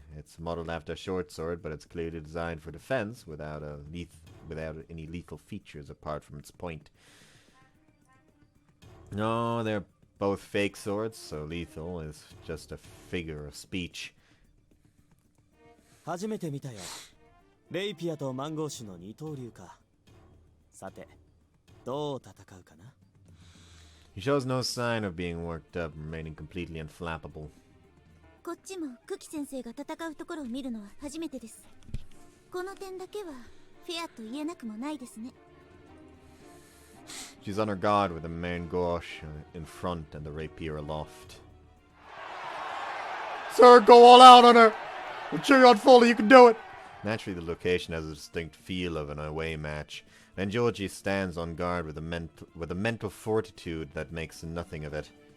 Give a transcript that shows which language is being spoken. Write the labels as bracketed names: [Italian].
[English] It's modeled after a short sword, but it's clearly designed for defense without any lethal features apart from its point. No, they're both fake swords, so lethal is just a figure of speech. [Japanese] 初めて見たよ。レイピアとマンゴー種の二刀流か。さて、どう戦うかな? [English] He shows no sign of being worked up, remaining completely unflappable. [Japanese] こっちもクキ先生が戦うところを見るのは初めてです。この点だけはフェアと言えなくもないですね。 [English] She's on her guard with the main gouache in front and the rapier aloft. Sir, go all out on her! We'll cheer you on fully, you can do it! Naturally, the location has a distinct feel of an away match, and Georgie stands on guard with a mental fortitude that makes nothing of it.